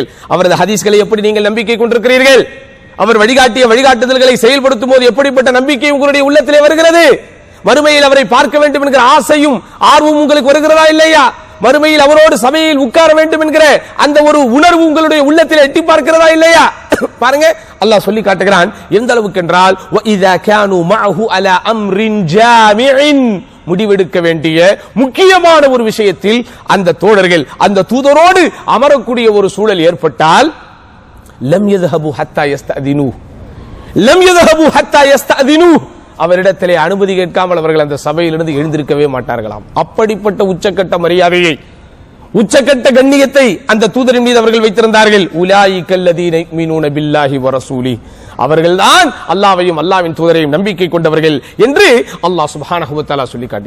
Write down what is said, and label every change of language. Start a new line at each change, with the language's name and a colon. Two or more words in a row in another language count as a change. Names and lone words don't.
Tamil: அவரது ஹதீஸ்களை எப்படி நீங்கள் நம்பிக்கை கொண்டிருக்கிறீர்கள்? அவர் வழிகாட்டிய வழிகாட்டுதல்களை செயல்படுத்தும் போது எப்படிப்பட்ட நம்பிக்கை உங்களுடைய உள்ளத்திலே வருகிறது? மறுமையில் அவரை பார்க்க வேண்டும் என்கிற ஆசையும் ஆர்வம் உங்களுக்கு வருகிறதா இல்லையா? மறுமையில் அவரோடு சபையில் உட்கார வேண்டும் என்கிற அந்த ஒரு உணர்வு உங்களுடைய உள்ளத்தில் எட்டி பார்க்கிறதா இல்லையா? பாருங்க, அல்லாஹ் சொல்லி காட்டுகிறான் எந்த அளவுக்கு என்றால்,
Arabic: وَإِذَا كَانُوا مَعَهُ عَلَى أَمْرٍ جَامِعٍ,
Tamil: முடிவெடுக்க வேண்டிய முக்கியமான ஒரு விஷயத்தில் அந்த தோழர்கள் அந்த தூதரோடு அமரக்கூடிய ஒரு சூழல் ஏற்பட்டால்,
Arabic: لَمْ يَذْهَبُوا حَتَّى يَسْتَأْذِنُوهُ, لَمْ يَذْهَبُوا حَتَّى يَسْتَأْذِنُوهُ,
Tamil: அவரிடத்திலே அனுமதி கேட்காமல் அவர்கள் அந்த சபையிலிருந்து எழுந்திருக்கவே மாட்டார்களாம். அப்படிப்பட்ட உச்சக்கட்ட மரியாதையை, உச்சக்கட்ட கண்ணியத்தை அந்த தூதரின் மீது அவர்கள் வைத்திருந்தார்கள்.
Arabic: أولئك الذين يؤمنون بالله ورسوله,
Tamil: அவர்கள்தான் அல்லாஹ்வையும் அல்லாஹ்வின் தூதரையும் நம்பிக்கை கொண்டவர்கள் என்று அல்லாஹ்
Arabic: سبحانه وتعالى
Tamil: சொல்லி காட்டி.